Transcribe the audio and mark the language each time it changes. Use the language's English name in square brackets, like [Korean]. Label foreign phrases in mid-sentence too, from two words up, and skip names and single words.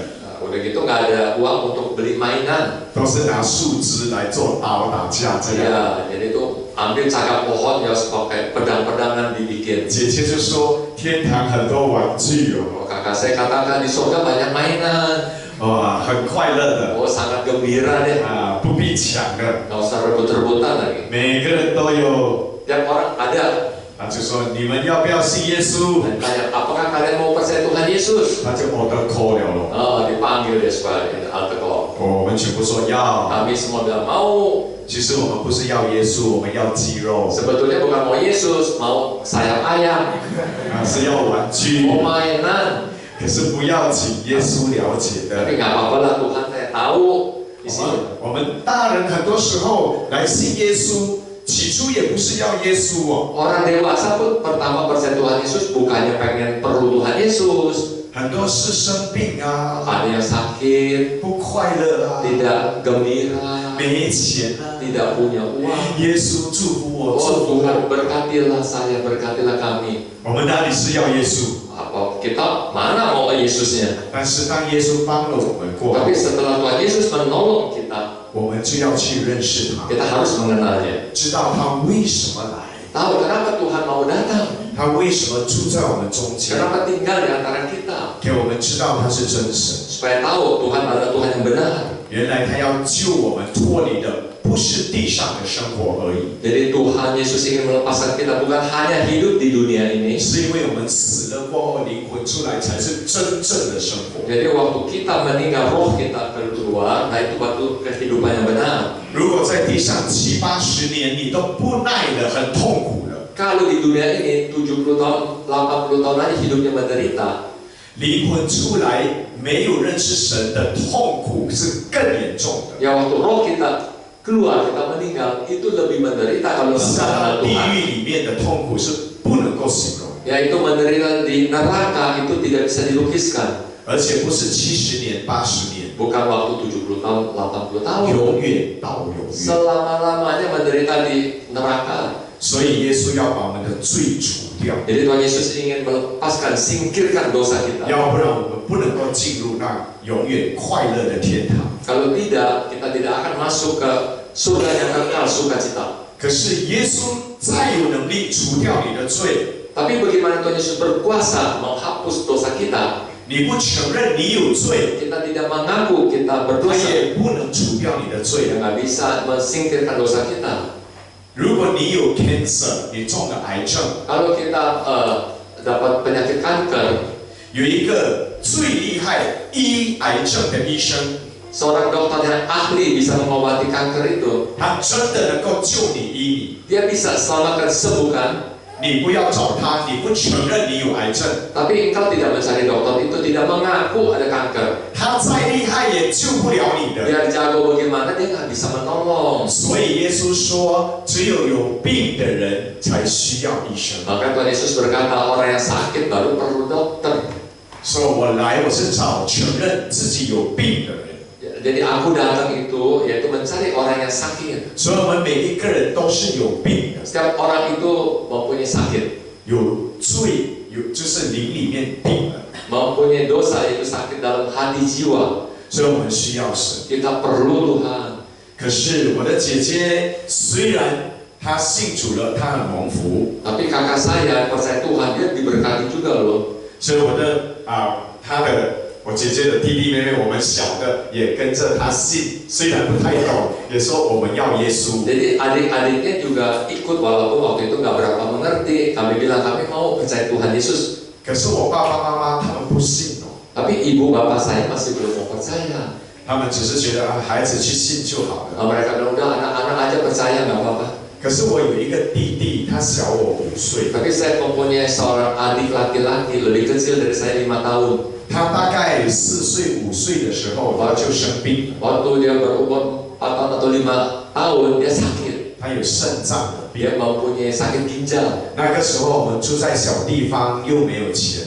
[Indonesian] Nah, udah gitu nggak ada uang untuk beli mainan. [Chinese] 都是拿树枝来做刀打架这样。 [Indonesian] Ya, jadi itu ambil cakar pohon ya pakai pedang-pedangan dibikin. [Chinese] 姐姐就说天堂很多玩具哦， [Indonesian] Oh, kakak saya katakan di surga banyak mainan. [Chinese] 哇，很快乐的 [Indonesian] Oh, sangat gembira deh. [Chinese] 不必抢的， [Indonesian] Nggak usah rebut-rebutan lagi. [Chinese] 每个人都有。 [Indonesian] Tiap orang ada. [Chinese] 就说你们要不要信耶稣？ [Indonesian] Dan tanya, apakah kalian mau percaya Tuhan Yesus? [Chinese] 他就 [English] order call [Chinese] 了咯。 [Indonesian] Oh, dipanggil dia supaya [English] altar call. [Chinese] 我们全部说要。 [Indonesian] Kami semua bilang mau. [Chinese] 其实我们不是要耶稣，我们要鸡肉， [Indonesian] Sebetulnya bukan mau Yesus, mau sayap ayam, [Chinese] 是要玩具。 [Indonesian] mau mainan. [Chinese] 可是不要紧，耶稣了解的。 [Indonesian] Tapi nggak apa-apa lah, Tuhan saya tahu di sini. [Chinese] 我们大人很多时候来信耶稣，起初也不是要耶稣哦， [Indonesian] Orang dewasa pun pertama percaya Tuhan Yesus bukannya pengen perlu Tuhan Yesus. [Chinese] 很多是生病啊， [Indonesian] Ada yang sakit, [Chinese] 不快乐啊， [Indonesian] tidak gembira, [Chinese] 没钱啊。 [Indonesian] tidak punya uang. [Chinese] 耶稣祝福我， Oh 祝福 [Indonesian] Tuhan [Chinese] 我。 [Indonesian] berkatilah saya, berkatilah kami. [Chinese] 我们哪里是要耶稣？ [Indonesian] Apa kita mana mau Yesusnya? [Chinese] 但是当耶稣帮了我们过后 [Indonesian] Tapi，setelah Tuhan Yesus menolong kita, [Chinese] 我们就要去认识他， [Indonesian] kita harus mengenalnya. [Chinese] 知道他为什么来， [Indonesian] Tahu kenapa Tuhan mau datang? [Chinese] 他为什么住在我们中间， [Indonesian] Kenapa tinggal di antara kita? [Chinese] 给我们知道他是真神。 [Indonesian] Supaya tahu Tuhan adalah Tuhan yang benar. [Chinese] 原来他要救我们脱离的不是地上的生活而已， [Indonesian] Jadi Tuhan Yesus ingin melepaskan kita bukan hanya hidup di dunia ini. [Chinese] 是因为我们死了过后灵魂出来才是真正的生活。 [Indonesian] Jadi waktu kita meninggal, roh kita keluar, nah itu waktu kehidupan yang benar. [Chinese] 如果在地上70、80年你都不耐的、很痛苦的， [Indonesian] Kalau di dunia ini 70 tahun, 80 tahun lagi hidupnya menderita, [Chinese] 灵魂出来没有认识神的痛苦是更严重的。 [Indonesian] ya waktu roh kita keluar, kita meninggal, itu lebih menderita kalau [Chinese] 在 [Indonesian] mengenal [Chinese] 地 [Indonesian] Tuhan. [Chinese] 狱里面的痛苦是不能够形容， [Indonesian] Yaitu menderita di neraka itu tidak bisa dilukiskan. [Chinese] 而且不是70年、80年， [Indonesian] Bukan waktu 70 tahun, 80 tahun. [Chinese] 永远到永远。 [Indonesian] Selama-lamanya menderita di neraka. [Chinese] 所以耶稣要把我们的罪除掉， [Indonesian] Jadi Tuhan Yesus ingin melepaskan, singkirkan dosa kita. [Chinese] 要不然我们不能够进入那永远快乐的天堂。 [Indonesian] Kalau tidak, kita tidak akan masuk ke surga yang kekal sukacita. [Chinese] 可是耶稣再有能力除掉你的罪， [Indonesian] Tapi bagaimana Tuhan Yesus berkuasa menghapus dosa kita? [Chinese] 你不承认你有罪， [Indonesian] Kita tidak mengaku kita [Chinese] 他 [Indonesian] berdosa. [Chinese] 也不能除掉你的罪 [Indonesian] Dia [Chinese] 啊。 [Indonesian] nggak bisa mensingkirkan dosa kita. [Chinese] 如果你有 cancer，你中了癌症， [Indonesian] Kalau kita dapat penyakit kanker, [Chinese] 有一个最厉害医癌症的医生， [Indonesian] seorang dokter yang ahli bisa mengobati kanker itu, [Chinese] 他真的能够救你医 [Indonesian] dia bisa selamatkan sembuhkan. [Chinese] 你。你不要找他，你不承认你有癌症， [Indonesian] Tapi engkau tidak mencari dokter itu, tidak mengaku ada kanker. [Chinese] 他再厉害也救不了你的。 [Indonesian] Biar jago bagaimana dia nggak bisa menolong. [Chinese] 所以耶稣说，只有有病的人才需要医生。 [Indonesian] Maka Tuhan Yesus berkata orang yang sakit baru perlu dokter. [Chinese] 所以我来，我是找承认自己有病的人。 [Indonesian] Jadi aku datang itu yaitu mencari orang yang sakit. [Chinese] 所以我们每一个人都是有病的， [Indonesian] Setiap orang itu mempunyai sakit, [Chinese] 有罪，就是灵里面病了， [Indonesian] mempunyai dosa yaitu sakit dalam hati jiwa. [Chinese] 所以我们需要神。 [Indonesian] Kita perlu Tuhan. [Chinese] 可是我的姐姐虽然她信主了，她很蒙福， [Indonesian] Tapi kakak saya percaya Tuhan, dia diberkati juga loh. [Chinese] 所以我姐姐的弟弟妹妹，我们小的也跟着她信，虽然不太懂，也说我们要耶稣。 [Indonesian] Jadi adik-adiknya juga ikut walaupun waktu itu nggak berapa mengerti. Kami bilang kami mau percaya Tuhan Yesus. [Chinese] 可是我爸爸妈妈他们不信哦， [Indonesian] Tapi ibu bapak saya masih belum mau percaya. [Chinese] 他们只是觉得孩子去信就好了。 [Indonesian] Mereka bilang udah anak-anak aja percaya nggak apa-apa. [Chinese] 可是我有一个弟弟，他小我5岁， [Indonesian] Tapi saya mempunyai seorang adik laki-laki lebih kecil dari saya 5 tahun. [Chinese] 他大概4岁5岁的时候他就生病了， [Indonesian] Waktu dia berumur 4 tahun atau 5 tahun dia sakit. [Chinese] 他有肾脏的病。 [Indonesian] Dia mempunyai sakit ginjal. [Chinese] 那个时候我们住在小地方，又没有钱，